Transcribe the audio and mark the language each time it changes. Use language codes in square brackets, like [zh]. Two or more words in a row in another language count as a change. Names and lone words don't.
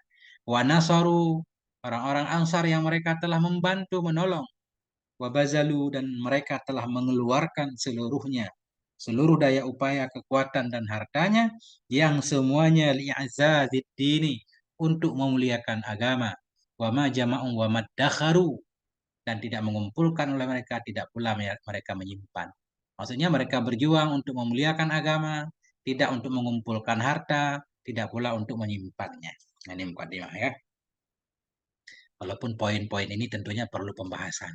[ar] ونصروا, [id] orang-orang ansar yang mereka telah membantu menolong. [ar] وبذلوا, [id] dan mereka telah mengeluarkan seluruhnya, seluruh daya upaya, kekuatan dan hartanya, yang semuanya [ar] لإعزاز الدين, [id] untuk memuliakan agama. [ar] وما جمعوا وما ادخروا, [id] dan tidak mengumpulkan oleh mereka, tidak pula mereka menyimpan. Maksudnya mereka berjuang untuk memuliakan agama, tidak untuk mengumpulkan harta, tidak pula untuk menyimpannya. Ini mukadimah ya. Walaupun poin-poin ini tentunya perlu pembahasan.